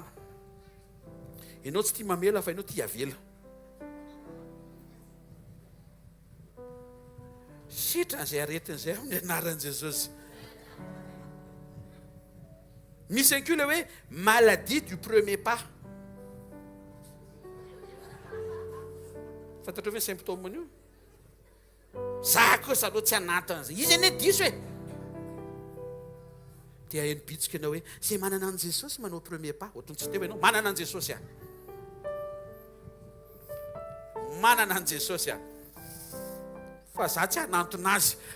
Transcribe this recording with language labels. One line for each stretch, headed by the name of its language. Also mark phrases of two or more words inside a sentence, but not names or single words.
Malagasy: Ianao tsy tia mamela fa ianao tia avela. Sitra izay aretin'izay amin'ny anaran'i Jesosy. Misy ankoa le hoe
French: maladie du premier pas.
Malagasy: fantatrao ve symptôme io za kosa aloha tsy anatan'izay izy ane diso hoe dia hainy bitsika ianao hoe zay manana an' Jesosy manao
French: premier pas
Malagasy: ohatrany tsy teo ianao manana an' Jesosy aho manana an' Jesosy aho fa za tsy hanantona azy